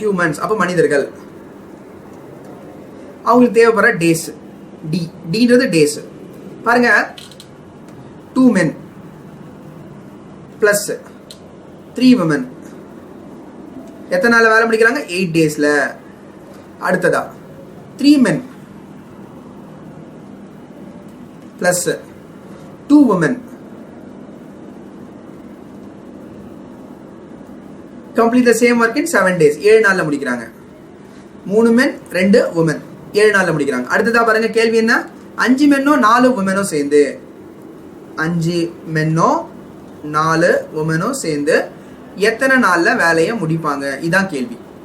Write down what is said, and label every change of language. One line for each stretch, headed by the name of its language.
Tamil: Humans அப்போ மனிதர்கள். அவங்களுக்கு தேவைப்படுற டேஸ், டின்றது டேஸ். பாருங்க,
English: 2 men plus 3 women
Tamil: எத்தனை நாள் வேலை முடிக்கிறாங்க? 8 daysல.
English: அடுத்ததா 3 men plus 2 women complete the same work in 7 days.
Tamil: 7 நாள்ல முடிக்கிறாங்க. 3 men 2 women 7 நாள்ல முடிக்கிறாங்க. அடுத்ததா பாருங்க, கேள்வி என்ன? 5 மென்னோ 4 உமனோ சேர்ந்து, 5 மென்னோ 4 உமனோ சேர்ந்து எத்தனை நாள்ல வேலையை முடிப்பாங்க? இதான் கேள்வி.